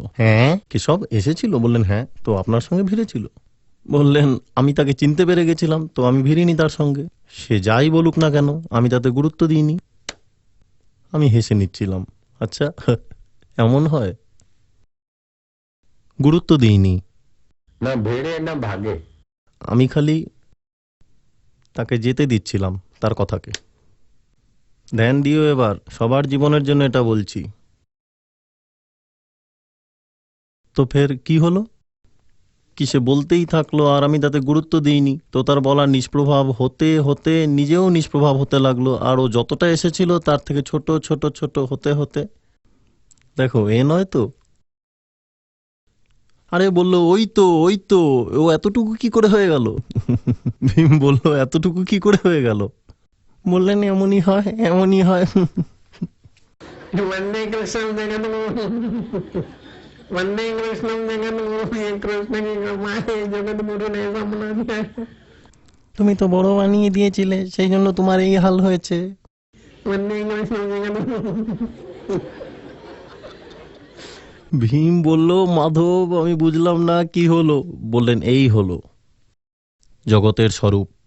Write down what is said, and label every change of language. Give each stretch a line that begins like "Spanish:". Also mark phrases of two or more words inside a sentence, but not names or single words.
Bangla: হ্যাঁ। কেশব এসেছিল? বললেন হ্যাঁ, তো আপনার সঙ্গে ভিড়েছিল? বললেন আমি তাকে চিনতে পেরে গেছিলাম, তো আমি ভিড়িনি তার সঙ্গে। সে যাই বলুক না কেন, আমি তাতে গুরুত্ব দিইনি। আমি হেসে নিচ্ছিলাম। আচ্ছা, এমন হয়? গুরুত্ব দিইনি।
Hindi: न भिड़े न भागे।
Bangla: আমি খালি তাকে যেতে দিচ্ছিলাম, তার কথাকে। ধ্যান দিও এবার, সবার জীবনের জন্য এটা বলছি। তো ফের কি হলো? কি সে বলতেই থাকলো আর আমি তাতে গুরুত্ব দিইনি, তো তার বলা নিষ্প্রভাব হতে হতে নিজেও নিষ্প্রভাব হতে লাগলো, আর ও যতটা এসেছিল তার থেকে ছোট ছোট ছোট হতে হতে, দেখো এ নয় তো? আরে বলল ওই তো, ওই তো, ও এতটুকু কি করে হয়ে গেল? ভীম বলল এতটুকু কি করে হয়ে গেল? বললেন এমনই হয়, এমনই হয়।
Hindi: वंदे कृष्ण जगत गुरु, वंदे कृष्ण जगत गुरु, ये कृष्ण की कृपा है, जगत गुरु ने ऐसा बना दिया।
Bangla: তুমি তো বড় বানিয়ে দিয়েছিলে, সেই জন্য তোমার এই হাল হয়েছে।
Hindi: वंदे कृष्ण जगत गुरु।
Bangla: ভীম বলল মাধব, আমি বুঝলাম না কি হলো। বললেন এই হলো জগতের স্বরূপ।